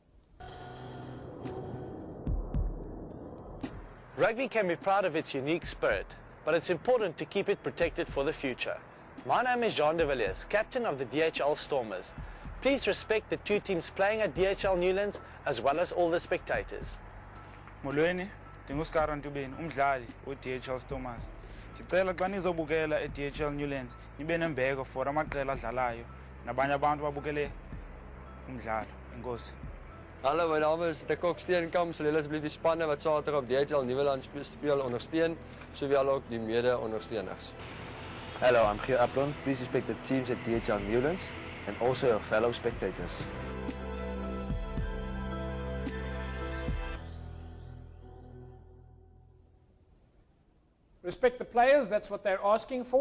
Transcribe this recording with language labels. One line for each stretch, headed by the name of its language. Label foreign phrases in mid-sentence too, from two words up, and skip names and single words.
English: Rugby can be proud of its unique spirit, but it's important to keep it protected for the future. My name is Jean de Villiers, captain of the DHL Stormers. Please respect the two teams playing at DHL Newlands as well as all the spectators.
Xhosa: Molweni, ndinguSkara Ntubeni, umdlali we-DHL Stormers. Ndicela xa nizobukela e-DHL Newlands nibe nembeko for amaqela adlalayo nabanye abantu babukele umdlalo. Enkosi.
Afrikaans: Hallo, my naam is Dick Steenkamp. Sal julle asseblief die spanne wat Saterdag op DHL Newlands speel ondersteun, sowel ook die mede-ondersteuners.
English: Hello, I'm Gio Aplon. Please respect the teams at DHL Newlands and also your fellow spectators. Respect the players, that's what they're asking for.